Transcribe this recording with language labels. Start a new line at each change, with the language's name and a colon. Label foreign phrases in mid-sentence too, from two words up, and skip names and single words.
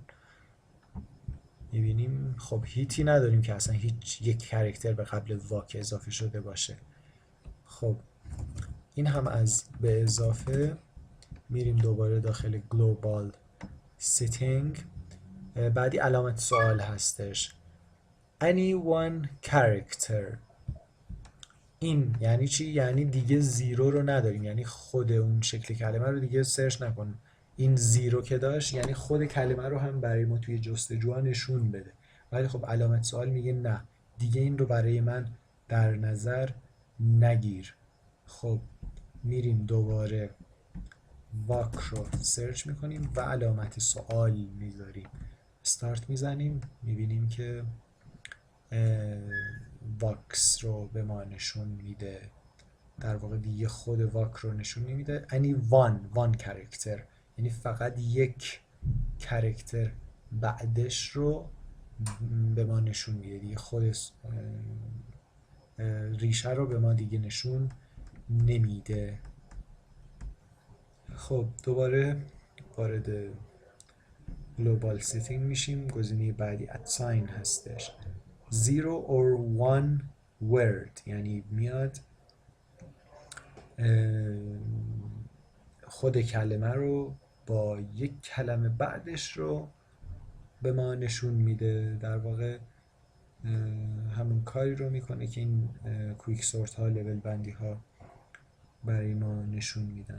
Persian: میبینیم خب هیتی نداریم که اصلا هیچ یک کرکتر به قبل واک اضافه شده باشه. خب این هم از به اضافه. میریم دوباره داخل
English: global setting.
Persian: بعدی علامت سوال هستش.
English: any one character
Persian: این یعنی چی؟ یعنی دیگه زیرو رو نداریم، یعنی خود اون شکل کلمه رو دیگه سرچ نکنیم. این زیرو که داشت یعنی خود کلمه رو هم برای ما توی جستجوها نشون بده. ولی خب علامت سوال میگه نه، دیگه این رو برای من در نظر نگیر. خب میریم دوباره واک رو سرچ میکنیم و علامت سوال میذاریم، استارت میزنیم، میبینیم که واکس رو به ما نشون میده. در واقع دیگه خود واک رو نشون نمیده.
English: any one character،
Persian: یعنی فقط یک کرکتر بعدش رو به ما نشون میده، دیگه خود ریشه رو به ما دیگه نشون نمیده. خب دوباره وارد
English: global setting
Persian: میشیم. گزینه بعدی assign هستش.
English: 0 or 1 word
Persian: یعنی میاد خود کلمه رو با یک کلمه بعدش رو به ما نشون میده. در واقع همون کاری رو میکنه که این
English: quick sort
Persian: ها، لول بندی ها برای ما نشون میدن.